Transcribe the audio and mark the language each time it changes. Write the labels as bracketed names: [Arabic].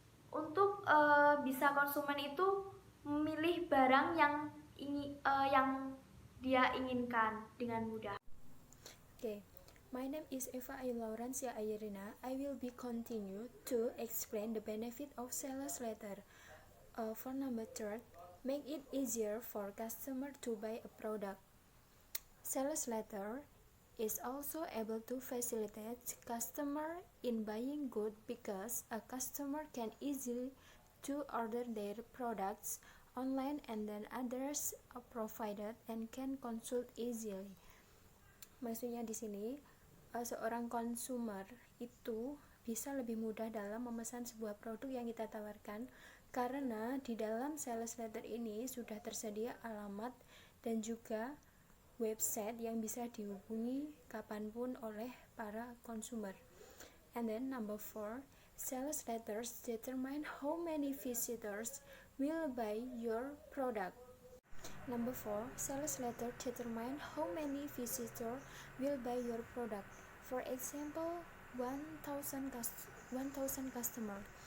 [Indonesian] Untuk bisa konsumen itu memilih barang yang dia inginkan dengan mudah. [English] Okay, my name is Eva Laurencia Ayerina. I will be continue to explain the benefit of sales letter. For number 3, make it easier for customer to buy a product. Sales letter is also able to facilitate customer in buying good, because a customer can easily to order their products online and then others are provided and can consult easily. [Indonesian] Maksudnya di sini seorang konsumer itu bisa lebih mudah dalam memesan sebuah produk yang kita tawarkan, karena di dalam sales letter ini sudah tersedia alamat dan juga website yang bisa dihubungi kapanpun oleh para konsumer. [English] And then number 4, sales letters determine how many visitors will buy your product. Number 4, sales letter determine how many visitors will buy your product. For example, 1,000 customers.